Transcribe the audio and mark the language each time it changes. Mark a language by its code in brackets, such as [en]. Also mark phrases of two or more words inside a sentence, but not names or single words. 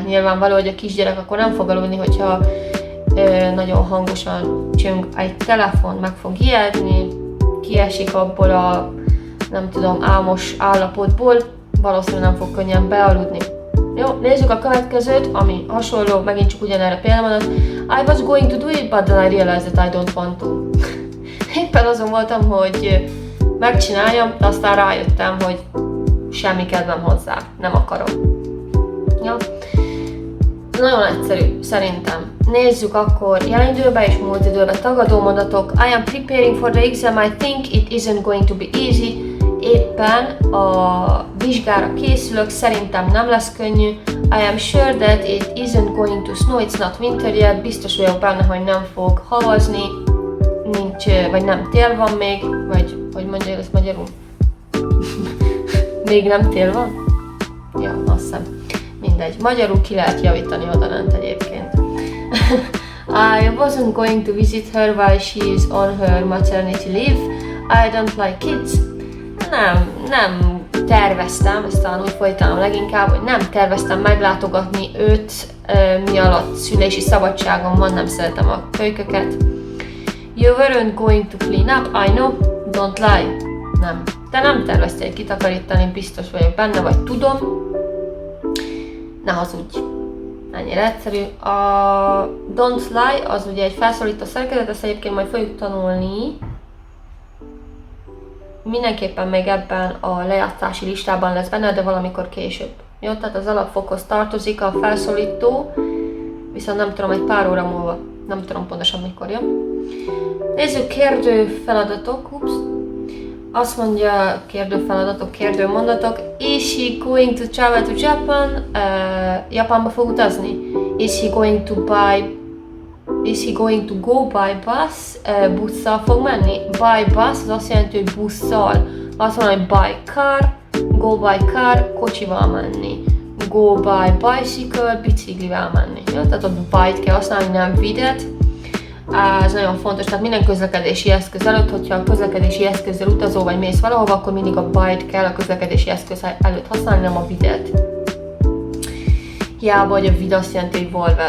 [hu] Nyilvánvaló, hogy a kisgyerek akkor nem fog aludni, hogyha nagyon hangosan csöng egy telefon, meg fog ijedni, kiesik abból a nem tudom, álmos állapotból, valószínűleg nem fog könnyen bealudni. Jó, nézzük a következőt, ami hasonló, megint csak ugyanerre példamondat. [en] I was going to do it, but then I realized that I don't want to. [hu] Éppen azon voltam, hogy megcsináljam, de aztán rájöttem, hogy semmi kedvem hozzá, nem akarom. Ja. Nagyon egyszerű, szerintem. Nézzük akkor jelen időben és múlt időben tagadó mondatok. [en] I am preparing for the exam, I think it isn't going to be easy. [hu] Éppen a vizsgára készülök, szerintem nem lesz könnyű. [en] I am sure that it isn't going to snow, it's not winter yet. [hu] Biztos vagyok benne, hogy nem fog havazni, nincs, vagy nem tél van még, vagy hogy mondja ezt magyarul? Még nem tél van? Ja, azt hiszem. Mindegy. Magyarul ki lehet javítani odalent egyébként. [en] I wasn't going to visit her while she is on her maternity leave. I don't like kids. [hu] Nem terveztem, ezt talán úgy folytanom leginkább, hogy nem terveztem meglátogatni őt, mi alatt szülési szabadságom van, nem szeretem a kölyköket. [en] You weren't going to clean up, I know, don't lie. [hu] Nem. Te nem terveztél kitakarítani, biztos vagyok benne, vagy tudom. Ne hazudj. Ennyire egyszerű. A [en] don't lie [hu] az ugye egy felszólító szerkezet, ezt egyébként majd fogjuk tanulni. Mindenképpen még ebben a lejátszási listában lesz benne, de valamikor később. Jó, tehát az alapfokhoz tartozik a felszólító, viszont nem tudom, egy pár óra múlva. Nem tudom pontosan mikor jön. Nézzük kérdő feladatok. Ups. Azt mondja kérdőfeladatok, kérdőmondatok. [en] Is he going to travel to Japan? [hu] Japánba fog utazni. [en] Is he going to go by bus? [hu] Busszal fog menni. [en] By bus [hu] az azt jelenti, hogy busszal. Azt mondja, hogy [en] by car, go by car, [hu] kocsival menni. [en] Go by bicycle, [hu] biciklivel menni. Jó? Tehát a by-t kell használni, nem videt. Ez nagyon fontos, tehát minden közlekedési eszköz előtt, hogyha a közlekedési eszközzel utazol vagy mész valahova, akkor mindig a by-t kell a közlekedési eszköz előtt használni, nem a videt. Hiába, hogy a vid azt jelenti, hogy volvel.